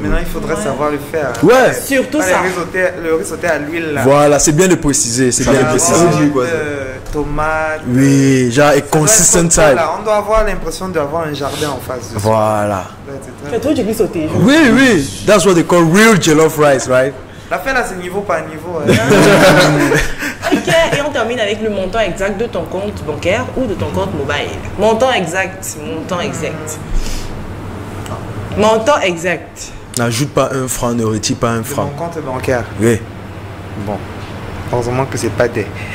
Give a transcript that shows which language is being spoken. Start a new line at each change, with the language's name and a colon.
French: Maintenant, il faudrait savoir le faire. Ouais. Surtout ça. Le riz sauté à l'huile là. Voilà, c'est bien de préciser. C'est bien de préciser. Tomate. Oui, genre et consistent type. Voilà, on doit avoir l'impression d'avoir un jardin en face. Voilà. C'est toi du riz sauté. Oui, oui.
English: That's what they call real jollof rice, right?
French: L'affaire là, c'est niveau par niveau. Ok, et on termine avec le montant exact de ton compte bancaire ou de ton compte mobile. Montant exact, montant exact. Montant exact. N'ajoute pas un franc, ne retire pas un franc. Mon compte bancaire. Oui. Bon. Heureusement que c'est pas des.